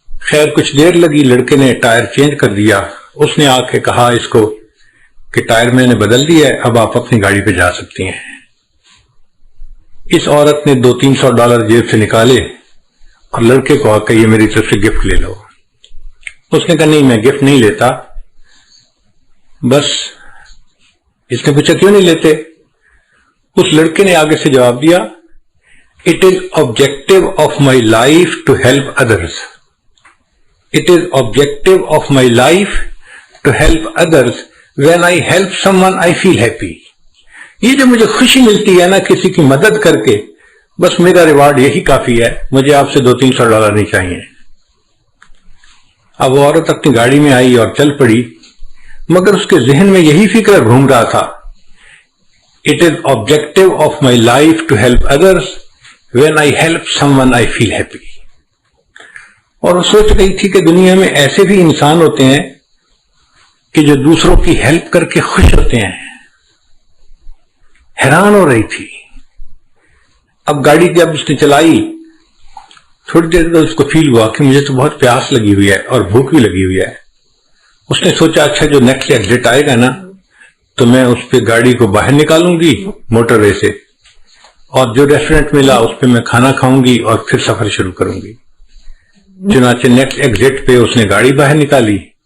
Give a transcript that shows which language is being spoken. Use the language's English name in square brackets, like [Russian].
[Urdu] خیر کچھ دیر لگی، لڑکے نے ٹائر چینج کر دیا۔ اس نے آ کے کہا اس کو کہ ٹائر میں نے بدل دیا ہے، اب آپ اپنی گاڑی پہ جا سکتی ہیں۔ اس عورت نے $200-300 جیب سے نکالے اور لڑکے کو آ کے یہ میری طرف سے گفٹ لے لو۔ اس نے کہا نہیں، میں گفٹ نہیں لیتا۔ بس اس نے پوچھا کیوں نہیں لیتے؟ اس لڑکے نے آگے سے جواب دیا، [English] It is objective of my life to help others. It is objective of my life to help others. When I help someone, I feel happy. [Urdu] یہ جو مجھے خوشی ملتی ہے نا کسی کی مدد کر کے، بس میرا ریوارڈ یہی کافی ہے، مجھے آپ سے $200-300 نہیں چاہیے۔ اب وہ عورت اپنی گاڑی میں آئی اور چل پڑی، مگر اس کے ذہن میں یہی فکر گھوم رہا تھا، [English] It is objective of my life to help others. When I help someone, I feel happy. [Urdu] اور وہ سوچ رہی تھی کہ دنیا میں ایسے بھی انسان ہوتے ہیں کہ جو دوسروں کی ہیلپ کر کے خوش ہوتے ہیں۔ حیران ہو رہی تھی۔ اب گاڑی جب اس نے چلائی، تھوڑی دیر بعد اس کو فیل ہوا کہ مجھے تو بہت پیاس لگی ہوئی ہے اور بھوک بھی لگی ہوئی ہے۔ اس نے سوچا اچھا جو نیکسٹ ایگزٹ آئے گا نا تو میں اس پہ گاڑی کو باہر نکالوں گی موٹر وے سے، اور جو ریسٹورنٹ ملا اس پہ میں کھانا کھاؤں گی اور پھر سفر شروع کروں گی۔ چنانچہ نیکسٹ ایگزٹ پہ اس نے گاڑی باہر نکالی